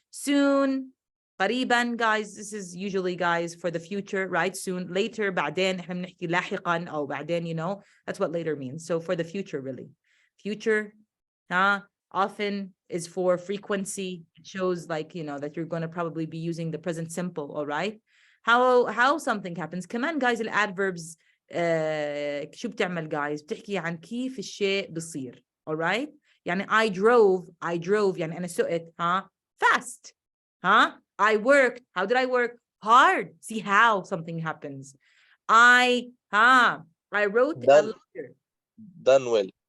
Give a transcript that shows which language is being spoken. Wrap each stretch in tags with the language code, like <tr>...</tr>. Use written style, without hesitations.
<en>Soon,</en> <ar>قريبا,</ar> <en>guys, this is usually, guys, for the future, right? Soon, later,</en> <ar>بعدين, احنا بنحكي لاحقا أو بعدين,</ar> <en>that's what later means. So for the future, really. Future, often is for frequency. It shows like, that you're going to probably be using the present simple, all right? How something happens.</en> <ar>كمان,</ar> <en>guys,</en> <ar>الadverbs شو بتعمل, guys? بتحكي عن كيف الشيء بصير,</ar> <en>all right?</en> <ar>يعني</ar> <en>I drove</en> <ar>يعني أنا سقت</ar> <en>fast I worked, how did I work? hard. See how something happens. I wrote a Done. letter. Done well.</en>